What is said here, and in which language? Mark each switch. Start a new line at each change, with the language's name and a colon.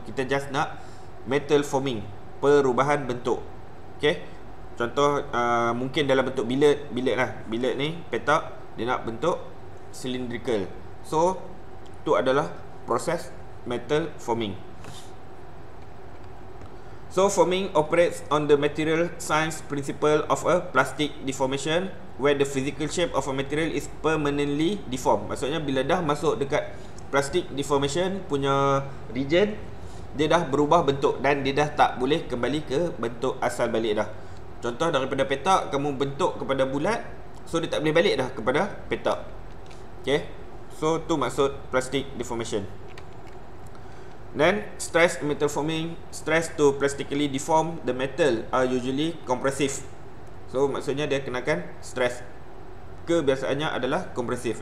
Malay: Kita just nak metal forming, perubahan bentuk. Okay, contoh mungkin dalam bentuk bilet lah. Bilet ni petak, dia nak bentuk cylindrical. So tu adalah proses metal forming.
English: So forming operates on the material science principle of a plastic deformation, where the physical shape of a material is permanently deformed.
Malay: Maksudnya bila dah masuk dekat plastic deformation punya region, dia dah berubah bentuk dan dia dah tak boleh kembali ke bentuk asal balik dah. Contoh, daripada petak kamu bentuk kepada bulat, so dia tak boleh balik dah kepada petak. Okay, so tu maksud plastic deformation.
English: Then stress in metal forming, stress to plastically deform the metal are usually compressive.
Malay: So maksudnya dia kenakan stress, kebiasaannya adalah compressive.